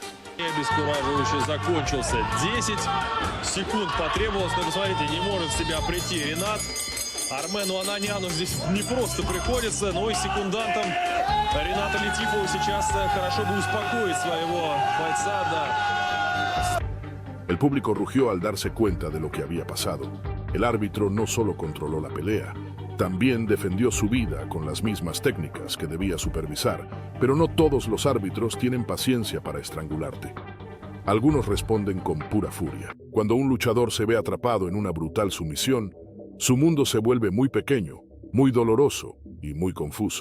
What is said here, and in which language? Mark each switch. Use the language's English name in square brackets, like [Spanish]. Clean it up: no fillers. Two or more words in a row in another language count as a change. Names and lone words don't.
[Russian] Обескураживающе закончился. 10 секунд потребовалось, но посмотрите, не может в себя прийти Ренат. Армену Ананяну здесь не просто приходится, но и секундантом Рената Летифова сейчас хорошо бы успокоить своего бойца, да. [Spanish] El público rugió al darse cuenta de lo que había pasado. El árbitro no solo controló la pelea, también defendió su vida con las mismas técnicas que debía supervisar, pero no todos los árbitros tienen paciencia para estrangularte. Algunos responden con pura furia. Cuando un luchador se ve atrapado en una brutal sumisión, su mundo se vuelve muy pequeño, muy doloroso y muy confuso.